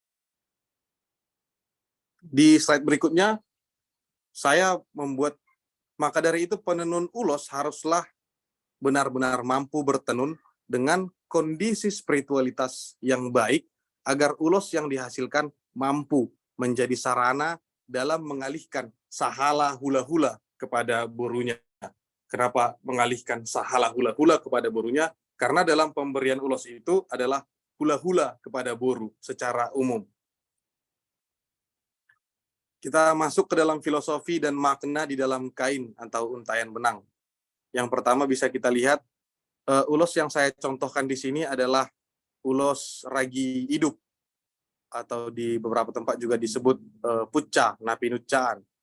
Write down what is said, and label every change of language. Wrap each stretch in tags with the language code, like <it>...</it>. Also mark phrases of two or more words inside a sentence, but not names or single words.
<id>Di slide berikutnya, saya membuat Maka dari itu penenun ulos haruslah benar-benar mampu bertenun dengan kondisi spiritualitas yang baik agar ulos yang dihasilkan mampu menjadi sarana dalam mengalihkan</id> <bbc>sahala hula-hula</bbc> <id>kepada borunya. Kenapa mengalihkan</id> <bbc>sahala hula-hula</bbc> <id>kepada borunya? Karena dalam pemberian ulos itu adalah hula-hula kepada boru secara umum. Kita masuk ke dalam filosofi dan makna di dalam kain atau untaian benang. Yang pertama bisa kita lihat, ulos yang saya contohkan di sini adalah ulos ragi hidup, atau di beberapa tempat juga disebut pucca,</id> <bbc>napi nuccaan.</bbc>